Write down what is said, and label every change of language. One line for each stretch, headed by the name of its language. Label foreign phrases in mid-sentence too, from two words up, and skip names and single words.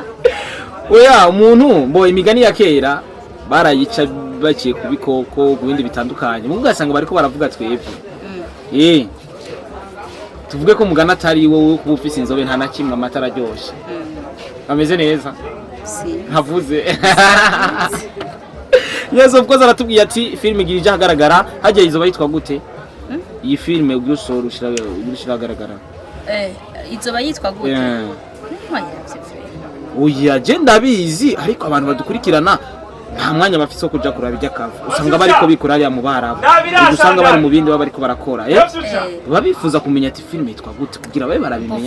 Rundi: oya umuntu mbo imigani ya kera barayica baciye ku bikoko ku bindi bitandukanye mu gasanga bariko baravuga twebwe tuvuge ko mugana atari wowe kuba ufise inzobe nta na kimwe amata araryosha ameze neza ntavuze
English: yes of course
Rundi: aratubwiye ati filme igirije ahagaragara hajya izo bayitwa gute iyi filme ubusoro ushira agaragara izo bayitwa gute oya je ndabizi ariko abantu badukurikirana nta mwanya bafise wo kuja kuraba ijya kavu usanga bariko bikora ari mu Barabu usanga bari mu bindi bariko barakora babifuza kumenya ati filme yitwa gute kugira babe barabimenya